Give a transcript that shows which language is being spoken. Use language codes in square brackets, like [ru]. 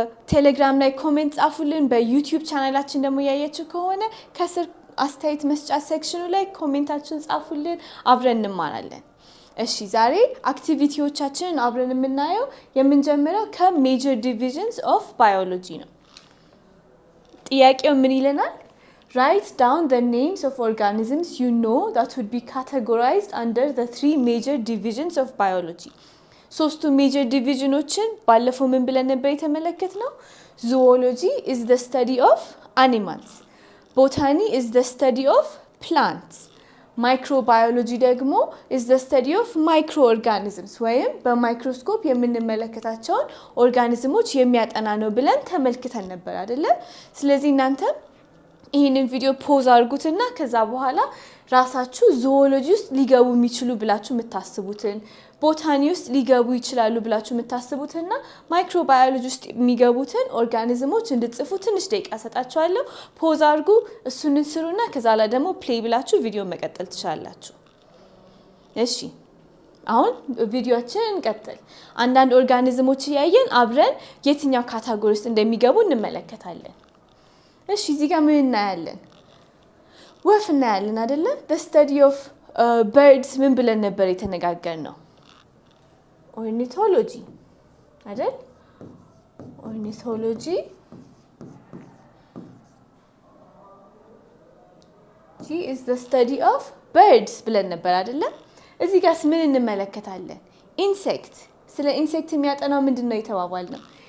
[am] ቴሌግራም ላይ ኮሜንት ጻፉልን። በዩቲዩብ ቻናላችን ደግሞ ያያችሁ ከሆነ ከስር አስተያየት መስጫ ሴክሽኑ ላይ ኮሜንታችሁን ጻፉልን፣ አብረን እንማራለን። እሺ ዛሬ አክቲቪቲዎቻችንን አብረን የምንጀምረው ከሜጀር ዲቪዥንስ ኦፍ ባዮሎጂ ነው። ጥያቄው ምን ይለናል? [en] Write down the names of organisms you know that would be categorized under the 3 major divisions of biology. [am] ሶስቱ ሜጀር ዲቪዥኖችን ባለፈው ምን ብለን ነበር የተመለከትነው? [en] ዙኦሎጂ is the study of animals, botany is the study of plants, microbiology ደግሞ is the study of microorganisms [am] ወይም በማይክሮስኮፕ የምንመለከታቸውን ኦርጋኒዝሞች የሚያጠና ነው ብለን ተመልክተን ነበር አይደለ? ስለዚህ እናንተ ይሄንን ቪዲዮ ፖዝ አድርጉትና ከዛ በኋላ ራሳችሁ ዙኦሎጂ ውስጥ ሊገቡ የሚችሉ ብላችሁ የምታስቡትን፣ ቦታኒ ውስጥ ሊገቡ ይችላሉ ብላችሁ የምታስቡትና ማይክሮባዮሎጂ ውስጥ የሚገቡትን ኦርጋኒዝሞች እንድትጽፉ ትንሽ ደቂቃ ሰጣችኋለሁ። ፖዝ አድርጉ፣ እሱን እንስሩና ከዛ ላይ ደግሞ ፕሌይ ብላችሁ ቪዲዮ መቀጠል ትችላላችሁ። እሺ አሁን ቪዲዮአችንን እንቀጥል። አንዳንድ ኦርጋኒዝሞች እያየን አብረን የትኛው ካታጎሪ ውስጥ እንደሚገቡ እንመለከታለን። እሺ እዚህ ጋር ምን እናያለን? ወፍ እናያለን አይደለ? [en] the study of birds [am] ምን ብለን ነበር የተነጋገርነው? ኦርኒቶሎጂ አይደል? [en] ኦርኒቶሎጂ is the study of birds [am] ብለን ነበር አይደለ? እዚህ ጋርስ ምን እንመለከታለን? ኢንሴክት። ስለ ኢንሴክት የሚያጠናው ምንድነው የተባባልነው?